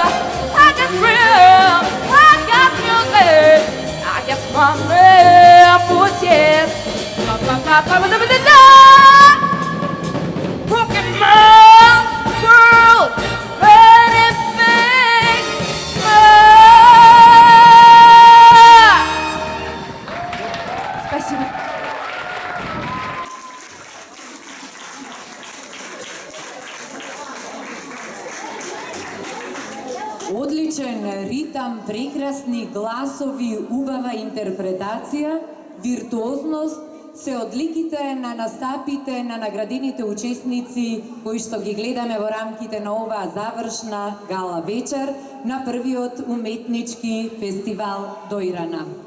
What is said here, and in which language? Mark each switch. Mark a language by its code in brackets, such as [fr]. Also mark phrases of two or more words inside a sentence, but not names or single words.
[en] I got freedom, I got music, I got my man, put yes. Broken man's world, anything more. [ru] Спасибо. [mk] Одличен ритам, прекрасни гласови, убава интерпретација, виртуозност се одликите на настапите на наградените учесници кои што ги гледаме во рамките на оваа завршна гала вечер на првиот уметнички фестивал Дојрана.